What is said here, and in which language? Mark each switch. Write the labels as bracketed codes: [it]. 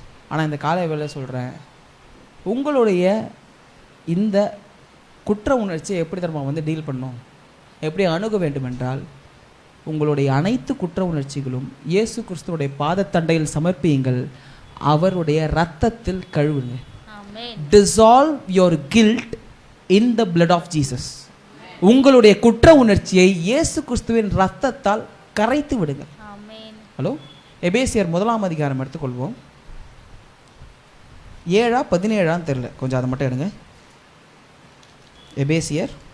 [ta] ஆனால் இந்த காலை வேலை சொல்கிறேன், உங்களுடைய இந்த குற்ற உணர்ச்சியை எப்படி நம்ம வந்து டீல் பண்ணோம், எப்படி அணுக வேண்டும் என்றால், உங்களுடைய அனைத்து குற்ற உணர்ச்சிகளும் இயேசு கிறிஸ்துவுடைய பாதத்தண்டையில் சமர்ப்பியுங்கள், அவருடைய இரத்தத்தில் கழுவுங்க. [en] Dissolve your guilt in the blood of Jesus. [ta] உங்களுடைய குற்ற உணர்ச்சியை இயேசு கிறிஸ்துவின் இரத்தத்தால் கரைத்து விடுங்க. ஹலோ, எபேசியர் 1 அதிகாரம் எடுத்துக்கொள்வோம். 7 17 தெரியல, கொஞ்சம் அதை மட்டும் எடுங்க. எபேசியர்